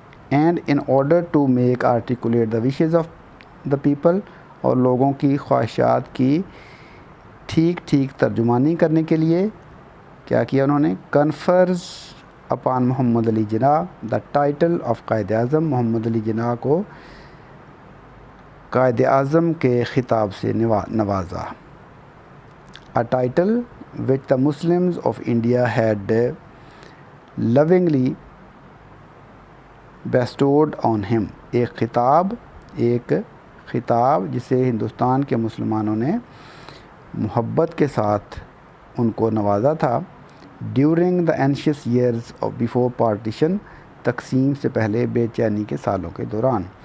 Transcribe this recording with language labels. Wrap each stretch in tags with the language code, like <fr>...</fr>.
<en>and in order to make articulate the wishes of the people,</en> <ur>اور لوگوں کی خواہشات کی ٹھیک ترجمانی کرنے کے لیے کیا کیا انہوں نے؟</ur> <en>Confers upon Muhammad Ali Jinnah the title of Quaid Azam.</en> <ur>محمد علی جناح کو قائد اعظم کے خطاب سے نوازا.</ur> <en>A title which the Muslims of India had lovingly bestowed on him.</en> <ur>ایک خطاب جسے ہندوستان کے مسلمانوں نے محبت کے ساتھ ان کو نوازا تھا.</ur> <en>during the anxious years of before partition،</en> <ur>تقسیم سے پہلے بے چینی کے سالوں کے دوران.</ur>